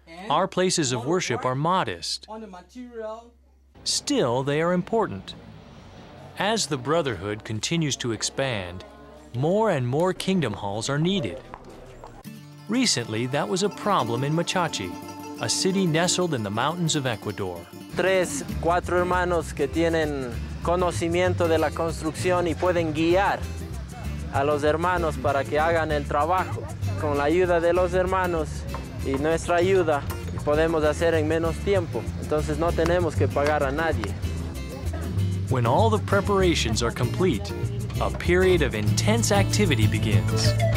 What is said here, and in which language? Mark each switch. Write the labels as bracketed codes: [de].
[en] Our places of worship are modest. Still, they are important. As the brotherhood continues to expand, more and more kingdom halls are needed. Recently, that was a problem in Machachi, a city nestled in the mountains of Ecuador. [es] 3, 4 hermanos que tienen conocimiento de la construcción y pueden guiar a los hermanos para que hagan el trabajo. Con la ayuda de los hermanos y nuestra ayuda podemos hacer en menos tiempo. Entonces no tenemos que pagar a nadie. [en] When all the preparations are complete, a period of intense activity begins.